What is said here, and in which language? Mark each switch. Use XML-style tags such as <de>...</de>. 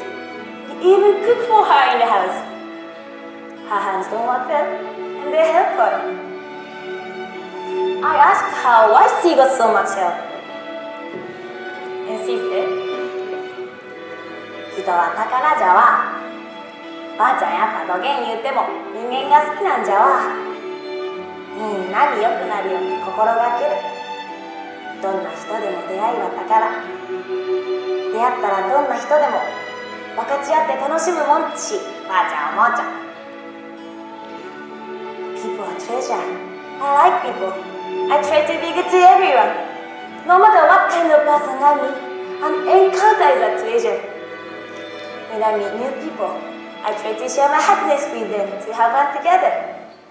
<en>They even cook for her in the house. Her hands don't work well, and they help her. I asked her why she got so much help. And she said,</en> <ja>人は宝じゃわ。ばあちゃんやっぱどげん言うても人間が好きなんじゃわ。みんなに良くなるように心がける。どんな人でも出会いは宝。出会ったらどんな人でも分かち合って楽しむもんちばあちゃんおばあちゃん</ja> <en>People are treasure. I like people. I try to be good to everyone. No matter what kind of person I meet, an encounter is a treasure. When I meet new people, I try to share my happiness with them to have fun together.</en>